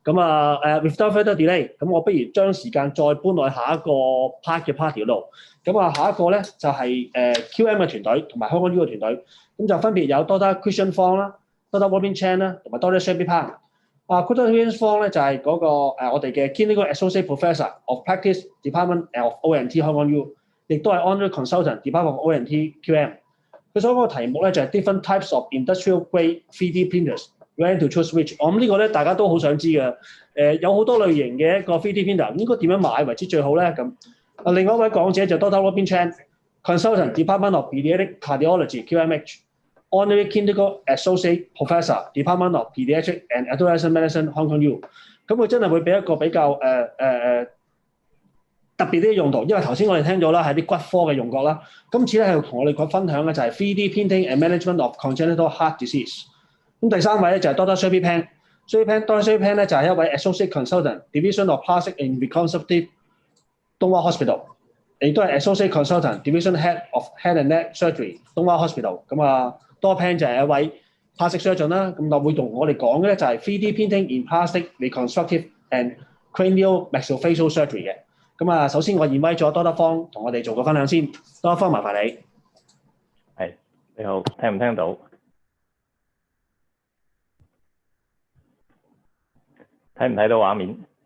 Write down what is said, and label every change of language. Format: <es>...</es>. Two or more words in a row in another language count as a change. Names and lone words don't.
<yue>咁啊</yue> <en>without further delay，</en> <yue>咁我不如將時間再搬落去下一個 part 嘅 party 嗰度。咁啊，下一個咧就係QM 嘅團隊同埋香港 U 嘅團隊，咁就分別有 Dr. Christian Fong 啦、Dr. Robin Chan 啦，同埋 Dr. Sherby Pang。Dr. Christian Fong 咧就係嗰個我哋嘅</yue> <en>Clinical Associate Professor of Practice Department of O&T</en> <yue>香港 U， 亦都係</yue> <en>Honorary Consultant Department of O&T QM。</en> <yue>佢所講嘅題目咧就係 Different Types of Industrial Grade 3D Printers。</yue> <en>When to choose which？</en> <yue>我諗呢個咧大家都好想知嘅。有好多類型嘅一個 3D printer， 應該點樣買為之最好咧？咁另外一位講者就 Dr.</yue> <en>Robin Chan，Consultant Department of Pediatric Cardiology QMH，Honorary Clinical Associate Professor Department of Pediatric and Adolescent Medicine Hong Kong U。</en> <yue>咁佢真係會俾一個比較特別啲嘅用途，因為頭先我哋聽咗啦，係啲骨科嘅用角啦。今次咧係同我哋分享嘅就係 3D Printing and Management of Congenital Heart Disease。咁第三位咧就係 Dr. Sherby Pang。Dr. Sherby Pang 咧就係一位</yue> <en>Associate Consultant Division of Plastic and Reconstructive</en> <yue>東華 Hospital， 亦都係</yue> <en>Associate Consultant Division Head of Head and Neck Surgery</en> <yue>東華 Hospital。咁Dr. Pang 就係一位</yue> <en>Plastic Surgeon</en> <yue>啦。咁就會同我哋講嘅咧就係 3D Printing in Plastic Reconstructive and Craniomaxillofacial Surgery 嘅。咁首先我invite咗 Dr. Fong 同我哋做個分享先。Dr. Fong 麻煩你。係，你好，聽唔聽到？睇唔睇到畫面？</yue>